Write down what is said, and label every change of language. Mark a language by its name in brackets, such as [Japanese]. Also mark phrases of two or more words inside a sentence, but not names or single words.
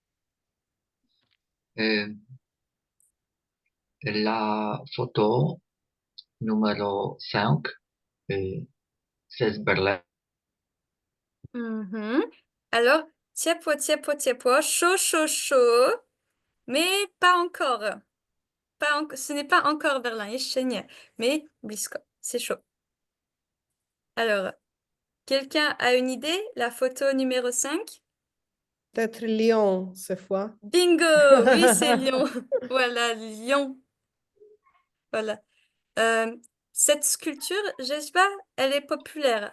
[French] Euh, la photo numéro 5, c'est Berlin. Mhm. Alors, [Polish] ciepło, ciepło, ciepło, [French] chaud, chaud, chaud, mais pas encore. Ce n'est pas encore Berlin, [Polish] jeszcze nie, [French] mais blisko, c'est chaud. Alors, quelqu'un a une idée? La photo numéro 5? Peut-être Lyon, cette fois. Bingo! Oui, c'est Lyon. Voilà, Lyon. Voilà. Euh, cette sculpture, je sais pas, elle est populaire.